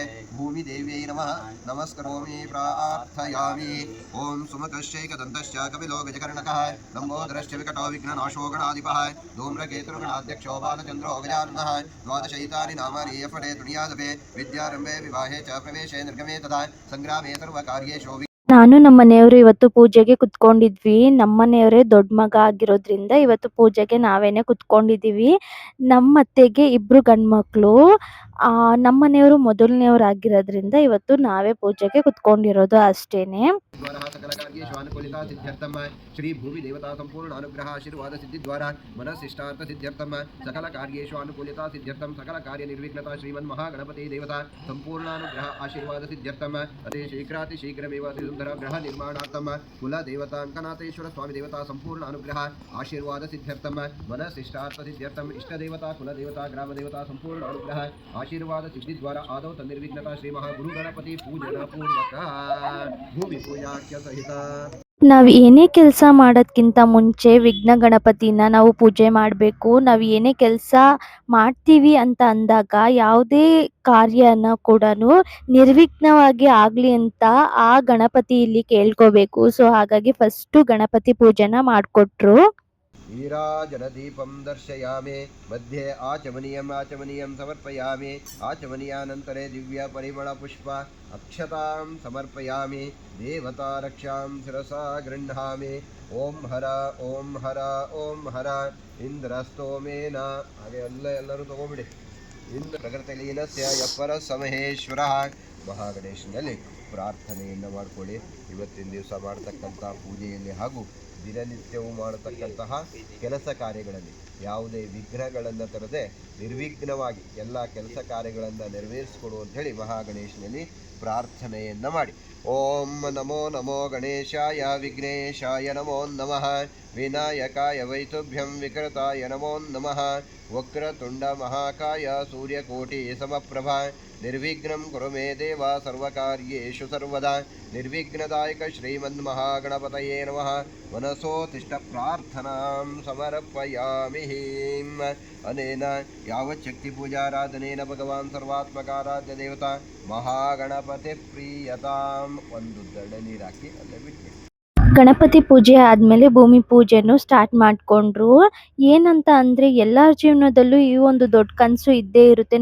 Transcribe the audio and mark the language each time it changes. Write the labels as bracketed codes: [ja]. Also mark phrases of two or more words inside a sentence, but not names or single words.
[sa] भूमिदेव्यै नमः नमस्करोमि प्रार्थयामि. ओं सुमुखश्चैकदन्तश्च कपिलो गजकर्णकः लम्बोदरश्च विकटो विघ्ननाशो गणाधिपः धूम्रकेतुर्गणाध्यक्षो बालचन्द्रो गजाननः. द्वादशैतानि नामानि यफटे दुनियादपे विद्यारम्भे विवाहे च प्रवेशे निर्गमे तथा सङ्ग्रामे सर्वकार्येषु. [kn] ನಾನು ನಮ್ಮ ಮನೆಯವರು ಇವತ್ತು ಪೂಜೆಗೆ ಕುತ್ಕೊಂಡಿದ್ವಿ. ನಮ್ಮ ಮನೆಯವರೇ ದೊಡ್ಡ ಮಗ ಆಗಿರೋದ್ರಿಂದ ಇವತ್ತು ಪೂಜೆಗೆ ನಾವೇನೆ ಕುತ್ಕೊಂಡಿದ್ದೀವಿ. ನಮ್ಮ ಅತ್ತೆಗೆ 2 ಗಂಡು ಮಕ್ಕಳು. ನಮ್ಮ ಮನೆಯವರು ಮೊದಲನೆಯವರು ಆಗಿರೋದ್ರಿಂದ ಇವತ್ತು ನಾವೇ ಪೂಜೆಗೆ ಕುತ್ಕೊಂಡಿರೋದು ಅಷ್ಟೇನೆ. [sa] श्री भूमि देवता संपूर्ण अनुग्रह आशीर्वाद सिद्धि द्वारा मनसिष्टार्थ सिद्ध्यर्थम सकल कार्येषु अनुकूलता सिद्ध्यर्थम सकल कार्य निर्विघ्नता श्रीमन् महागणपति देवता संपूर्ण अनुग्रह आशीर्वाद सिद्ध्यर्थम अति शीघ्राति शीघ्रमेव अति सुंदर ग्रह निर्माणार्थम कुल देवतांकनाथेश्वर स्वामी देवता संपूर्ण अनुग्रह आशीर्वाद सिद्ध्यर्थम मनसिष्टार्थ सिद्ध्यर्थम इष्ट देवता कुल देवता ग्राम देवता संपूर्ण अनुग्रह आशीर्वाद सिद्धि द्वारा आदौ तन्निर्विघ्नता श्री महागुरु गणपति पूजन पूर्वक भूमि पूजाख्य सहित. [kn] ನಾವು ಏನೇ ಕೆಲಸ ಮಾಡೋದ್ಕಿಂತ ಮುಂಚೆ ವಿಘ್ನ ಗಣಪತಿನ ನಾವು ಪೂಜೆ ಮಾಡಬೇಕು. ನಾವು ಏನೇ ಕೆಲಸ ಮಾಡ್ತೀವಿ ಅಂತ ಅಂದಾಗ ಯಾವುದೇ ಕಾರ್ಯನ ಕೂಡ ನಿರ್ವಿಘ್ನವಾಗಿ ಆಗಲಿ ಅಂತ ಆ ಗಣಪತಿ ಇಲ್ಲಿ ಕೇಳ್ಕೋಬೇಕು. ಸೊ ಹಾಗಾಗಿ ಫಸ್ಟು ಗಣಪತಿ ಪೂಜೆನ ಮಾಡಿಕೊಟ್ರು. [sa] नीराजनदीपं दर्शयामि मध्ये आचमनीयं समर्पयामि आचमनीयानन्तरे दिव्यपरिमलपुष्प अक्षतां समर्पयामि देवता रक्षां शिरसा गृह्णामि. ओं हर ओं हर ओं हर इन्द्रस्तोमेन [kn] ಹಾಗೆ ಎಲ್ಲರೂ ತಗೊಂಬಿಡಿ. [sa] ಇಂದ್ರ ಪ್ರಕೃತಿಲೀನಸ್ಯ ಯಪ್ಪರ ಸಮಹೇಶ್ವರಃ. [kn] ಮಹಾಗಣೇಶನಲ್ಲಿ ಪ್ರಾರ್ಥನೆಯನ್ನು ಮಾಡಿಕೊಳ್ಳಿ. ಇವತ್ತಿನ ದಿವಸ ಮಾಡತಕ್ಕಂಥ ಪೂಜೆಯಲ್ಲಿ ಹಾಗೂ ದಿನನಿತ್ಯವೂ ಮಾಡತಕ್ಕಂತಹ ಕೆಲಸ ಕಾರ್ಯಗಳಲ್ಲಿ ಯಾವುದೇ ವಿಘ್ನಗಳನ್ನು ತರದೆ ನಿರ್ವಿಘ್ನವಾಗಿ ಎಲ್ಲ ಕೆಲಸ ಕಾರ್ಯಗಳನ್ನು ನೆರವೇರಿಸಿಕೊಡು ಅಂಥೇಳಿ ಮಹಾಗಣೇಶನಲ್ಲಿ ಪ್ರಾರ್ಥನೆಯನ್ನು ಮಾಡಿ. [sa] ಓಂ ನಮೋ ನಮೋ ಗಣೇಶಾಯ ವಿಘ್ನೇಶಾಯ ನಮೋ ನಮಃ. ವಿನಾಯಕಾಯ ವೈತುಭ್ಯಂ ವಿಕೃತಾಯ ನಮೋ ನಮಃ. ವಕ್ರತುಂಡ ಮಹಾಕಾಯ ಸೂರ್ಯಕೋಟಿ ಸಮಪ್ರಭಾ ನಿರ್ವಿಘ್ನಂ ಕುರು ಮೇ ದೇವ ಸರ್ವಕಾರ್ಯೇಷು ಸರ್ವದಾ. ನಿರ್ವಿಘ್ನದಾಯಕ ಶ್ರೀಮನ್ಮಹಾಗಣಪತಯೇ ನಮಃ. ಮನಸೋತಿಷ್ಠ ಪ್ರಾರ್ಥನಾಂ ಸಮರ್ಪಯಾಮಿ. ಅನೇನ ಯಾವಚ್ಛಕ್ತಿ ಪೂಜಾರಾಧನೇನ ಭಗವಾನ್ ಸರ್ವಾತ್ಮಕಾರಾಧ್ಯ ದೇವತಾ ಮಹಾಗಣಪತಿ ಪ್ರೀಯತಾಂ. [kn] ಒಂದು ದಡ ನೀರು ಹಾಕಿ ಅಲ್ಲೇ ಬಿಟ್ಟು ಗಣಪತಿ ಪೂಜೆ ಆದಮೇಲೆ ಭೂಮಿ ಪೂಜೆನೂ ಸ್ಟಾರ್ಟ್ ಮಾಡಿಕೊಂಡ್ರು. ಏನಂತ ಅಂದರೆ ಎಲ್ಲರ ಜೀವನದಲ್ಲೂ ಈ ಒಂದು ದೊಡ್ಡ ಕನಸು ಇದ್ದೇ ಇರುತ್ತೆ.